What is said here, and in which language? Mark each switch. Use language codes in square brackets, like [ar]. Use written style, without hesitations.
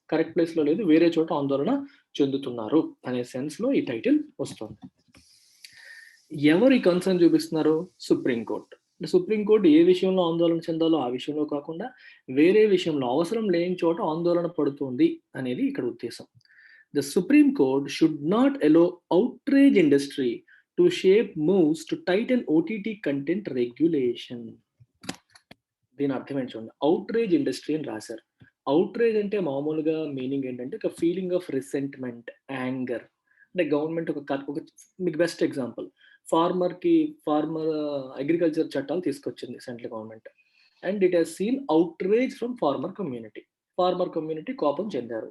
[te] Correct ప్లేస్‌లో లేదు, వేరే చోట ఆందోళన చెందుతున్నారు అనే సెన్స్‌లో ఈ టైటిల్ వస్తుంది. ఎవరు ఈ కన్సర్న్ చూపిస్తున్నారు? Supreme court. సుప్రీం కోర్ట్ ఏ విషయంలో ఆందోళన చెందాలో ఆ విషయంలో కాకుండా వేరే విషయంలో, అవసరం లేని చోట ఆందోళన పడుతుంది అనేది ఇక్కడ ఉద్దేశం. [en] The Supreme Court should not allow outrage industry to shape moves to tighten OTT content regulation. [te] దీని అర్థం ఏంటి చూడండి. ఔట్రేజ్ ఇండస్ట్రీ అని రాశారు. ఔట్రేజ్ అంటే మామూలుగా మీనింగ్ ఏంటంటే ఒక [en] Feeling of resentment, anger. [te] అంటే గవర్నమెంట్ ఒక మీకు బెస్ట్ ఎగ్జాంపుల్, ఫార్మర్ అగ్రికల్చర్ చట్టాలు తీసుకొచ్చింది central government. [en] And it has seen outrage from farmer community. [te] Farmer community కోపం చెందారు.